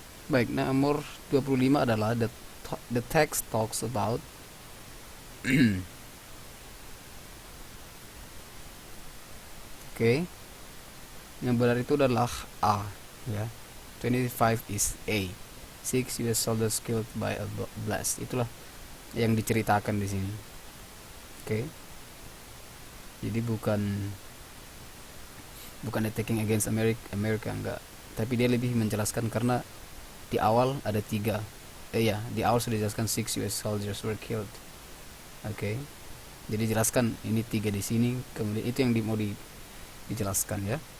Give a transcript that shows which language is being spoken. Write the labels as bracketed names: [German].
[Indonesian] Baik, nomor 25 adalah [English] the text talks about [Indonesian] Oke. Yang benar itu adalah A, ya. [English] 25 is A. 6 US soldiers killed by a blast. [Indonesian] Itulah yang diceritakan di sini. Oke. Jadi bukan [English] attacking against America [Indonesian] enggak. Tapi dia lebih menjelaskan karena di awal ada 3. Di awal sudah dijelaskan [English] 6 US soldiers were killed. [Indonesian] Oke. Jadi jelaskan ini 3 di sini, kemudian itu yang mau dijelaskan ya.